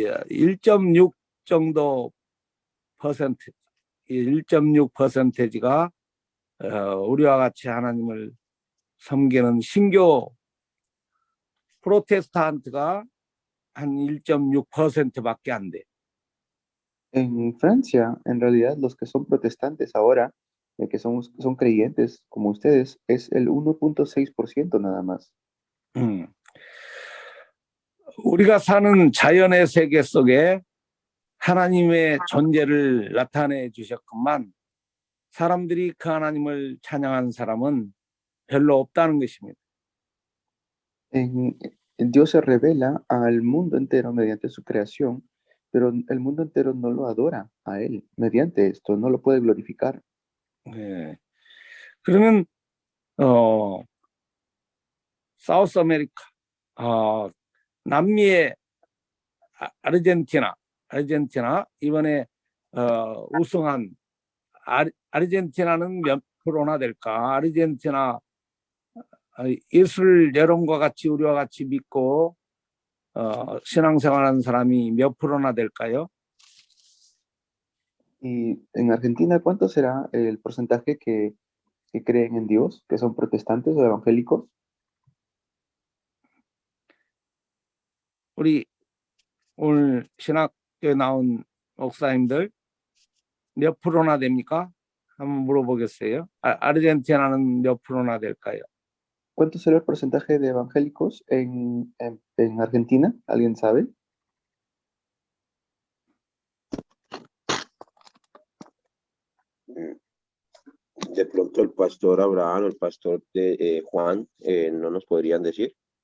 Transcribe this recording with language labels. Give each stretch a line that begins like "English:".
Korean: 1.6 정도 퍼센트, 1.6%가 우리와 같이 하나님을 섬기는 신교 프로테스탄트가 한 1.6%밖에 안 돼.
Spanish: En Francia, en realidad, los que son protestantes ahora, que son creyentes como ustedes, es el 1.6% nada más.
Korean: 우리가 사는 자연의 세계 속에 하나님의 존재를 나타내 주셨건만 사람들이 그 하나님을 찬양한 사람은 별로 없다는 것입니다.
Spanish: Dios se revela al mundo entero mediante su creación, pero el mundo entero no lo adora a él mediante esto, no lo puede glorificar.
Korean: 네. 그러면 사우스 아메리카, 남미의 아르헨티나 이번에 우승한 아르헨티나는 몇 프로나 될까? 아르헨티나 예수를 여러분과 같이 우리와 같이 믿고 신앙생활하는 사람이 몇 프로나 될까요?
Spanish: Y en Argentina, ¿cuánto será el porcentaje que creen en Dios, que son protestantes o evangélicos?
Korean: 우리 오늘 신학교에 나온 목사님들 몇 프로나 됩니까? 한번 물어보겠어요. 아르헨티나는 몇 프로나 될까요?
Spanish: ¿Cuánto será el porcentaje de evangélicos en Argentina? ¿Alguien sabe? De pronto el pastor Abraham o el pastor de, Juan no nos podrían decir.